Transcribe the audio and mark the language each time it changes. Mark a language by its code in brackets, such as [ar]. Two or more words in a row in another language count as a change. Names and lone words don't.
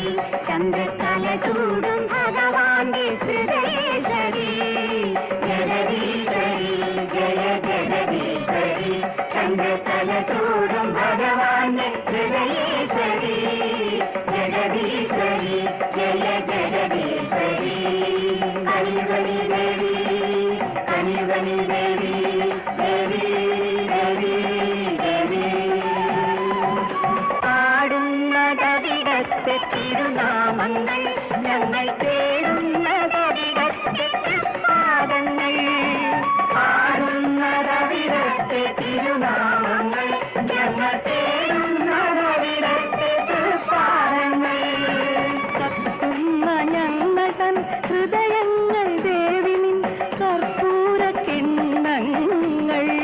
[sa] चन्द्रकलचूडं भगवान् हृदयेश्वरी जगदीश्वरी जय जगदीश्वरी चन्द्रकलचूडं भगवान् हृदयेश्वरी जगदीश्वरी जय जगदीश्वरी हरिवरि देवी हरिवरि देवी देवी देवी देवी [ml] പാടുന്നതവിടത്തെ തിരുനാമങ്ങൾ ഞങ്ങൾ തേടുന്നതവിടത്തെ പാദങ്ങൾ പാടുന്നതവിടത്തെ തിരുനാമങ്ങൾ ഞങ്ങൾ തേടുന്നതവിടത്തെ പാദങ്ങൾ കത്തുന്ന ഞങ്ങൾ തൻ ഹൃദയങ്ങൾ ദേവിനിൻ കർപ്പൂര കിണ്ണങ്ങൾ